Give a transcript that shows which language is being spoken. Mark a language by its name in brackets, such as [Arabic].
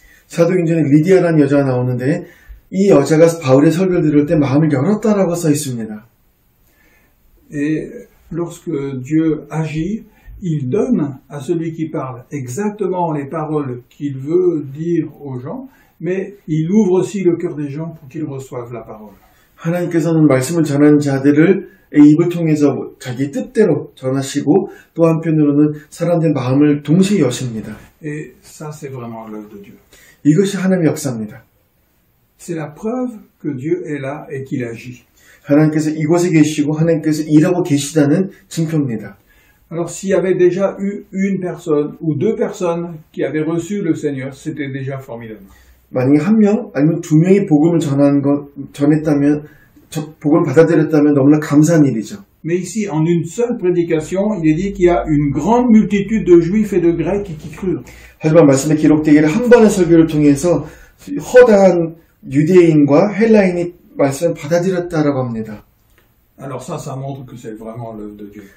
[Korean] 사도행전에 리디아라는 여자가 나오는데 이 여자가 바울의 설교를 들을 때 마음을 열었다라고 써 있습니다. [French] Et lorsque Dieu agit, il donne à celui qui parle exactement les paroles qu'il veut dire aux gens, mais il ouvre aussi le cœur des gens pour qu'ils reçoivent la parole. [Korean] 하나님께서는 말씀을 전하는 자들을 입을 통해서 자기 뜻대로 전하시고 또 한편으로는 사람들의 마음을 동시에 여십니다. [French] Et ça, c'est vraiment l'œuvre de Dieu. [Korean] 이것이 하나님의 역사입니다. [French] C'est la preuve que Dieu est là et qu'il agit. [Korean] 하나님께서 이곳에 계시고 하나님께서 일하고 계시다는 증표입니다. [French] Alors s'il y avait déjà eu une personne ou deux personnes qui avaient reçu le Seigneur, c'était déjà formidable. [Korean] 만약에 한 명 아니면 두 명이 복음을 전했다면, 복음을 받아들였다면 너무나 감사한 일이죠. [French] Mais ici, en une seule prédication, il est dit qu'il y a une grande multitude de Juifs et de Grecs qui crurent. [Korean] 하지만 말씀에 기록되기를 한 번의 설교를 통해서 허다한 유대인과 헬라인이 말씀을 받아들였다라고 합니다. [French] Alors ça montre que c'est vraiment l'œuvre de Dieu.